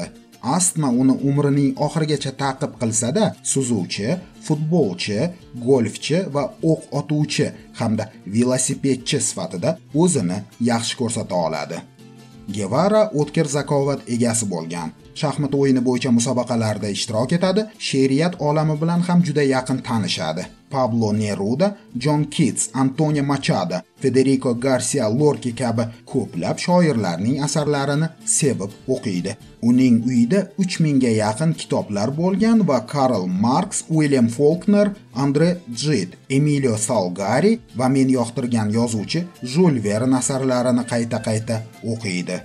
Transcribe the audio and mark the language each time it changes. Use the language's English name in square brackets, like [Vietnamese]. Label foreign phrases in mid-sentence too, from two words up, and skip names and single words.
[Uzbek] Astma uni umrining oxirigacha ta'qib qilsa-da, suzuvchi, futbolchi, golfchi va o'q otuvchi hamda velosipedchi sifatida o'zini yaxshi ko'rsata oladi. Guevara o'tkir zakovat egasi bo'lgan. Shaxmat o'yini bo'yicha musobaqalarda ishtirok etadi, she'riyat olami bilan ham juda yaqin tanishadi. Pablo Neruda, John Keats, Antonio Machado, Federico Garcia Lorca kabi ko'plab shoirlarning asarlarini sevib o'qiydi. Uning uyida 3000 ga yaqin kitoblar bo'lgan va Karl Marx, William Faulkner, Andre Gide, Emilio Salgari va men yoqtirgan yozuvchi Jules Verne asarlarini qayta-qayta o'qiydi.